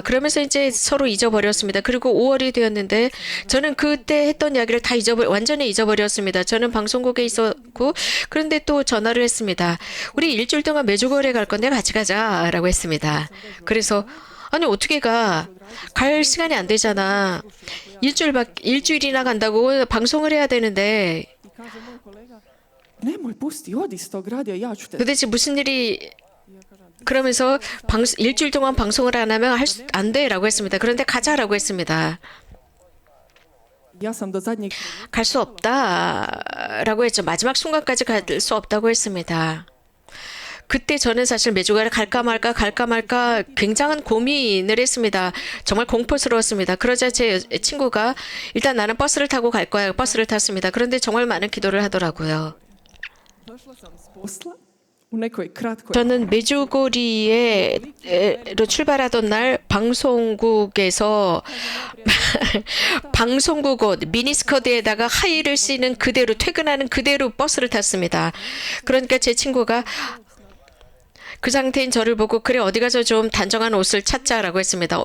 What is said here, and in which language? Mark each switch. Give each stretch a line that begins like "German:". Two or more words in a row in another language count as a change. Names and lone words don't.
Korean: 그러면서 이제 서로 잊어버렸습니다. 그리고 5월이 되었는데 저는 그때 했던 이야기를 다 완전히 잊어버렸습니다. 저는 방송국에 있었고 그런데 또 전화를 했습니다. 우리 일주일 동안 메주거리에 갈 건데 같이 가자 라고 했습니다. 그래서 아니 어떻게 가? 갈 시간이 안 되잖아. 일주일이나 간다고 방송을 해야 되는데
Croatian: I kaže moj kolega, nemoj pusti, odi s tog radija, ja ću te...
Korean: 도대체 무슨 일이
Croatian: Ja kažem,
Korean: 그러면서 일주일 동안 방송을 안 하면 안 돼라고 했습니다. 그런데 가자라고 했습니다.
Croatian: Ja sam do zadnjeg
Korean: 갈 수 없다라고 했죠. 마지막 순간까지 갈 수 없다고 했습니다. 그때 저는 사실 메주가를 갈까 말까 굉장한 고민을 했습니다. 정말 공포스러웠습니다. 그러자 제 친구가 일단 나는 버스를 타고 갈 거야. 버스를 탔습니다. 그런데 정말 많은 기도를 하더라고요.
Croatian: došla sam s posla u nekoj kratkoj
Korean: 저는 메주고리에로 출발하던 날 방송국에서 방송국 옷 미니스커트에다가 하의를 쓰는 그대로 퇴근하는 그대로 버스를 탔습니다. 그러니까 제 친구가 그 상태인 저를 보고 그래 어디 가서 좀 단정한 옷을 찾자라고 했습니다.